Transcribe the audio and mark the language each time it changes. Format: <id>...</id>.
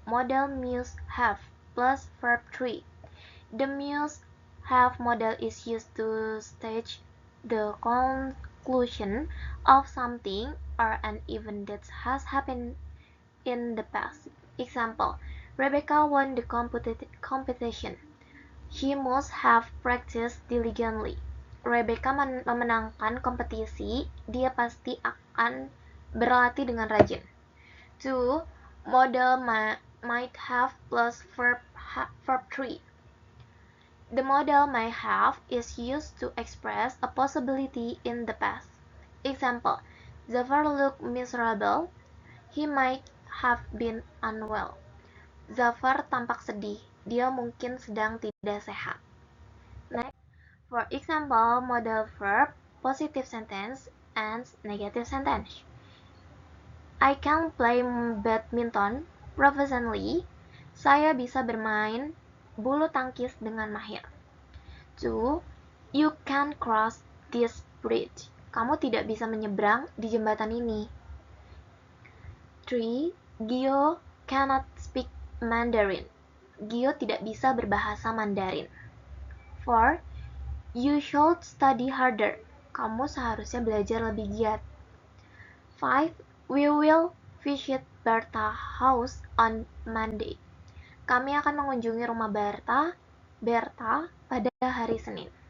<en>Modal must have plus verb 3. The must have modal is used to state the conclusion of something or an event that has happened in the past. Example, Rebecca won the competition. She must have practiced diligently.</en> <id>Rebecca memenangkan kompetisi, dia pasti akan berlatih dengan rajin. 2.</id> <en>Modal might have plus verb 3. The modal might have is used to express a possibility in the past. Example, Zafar looked miserable. He might have been unwell.</en> <id>Zafar tampak sedih. Dia mungkin sedang tidak sehat. Next,</id> <en>For example, modal verb, positive sentence, and negative sentence. I can play badminton professionally.</en> <id>Saya bisa bermain bulu tangkis dengan mahir. 2.</id> <en>You can cross this bridge.</en> <id>Kamu tidak bisa menyeberang di jembatan ini. 3.</id> <en>Gio cannot speak Mandarin.</en> <id>Gio tidak bisa berbahasa Mandarin. 4.</id> <en>You should study harder.</en> <id>Kamu seharusnya belajar lebih giat. 5.</id> <en>We will visit Bertha house on Monday.</en> <id>Kami akan mengunjungi rumah Bertha pada hari Senin.</id>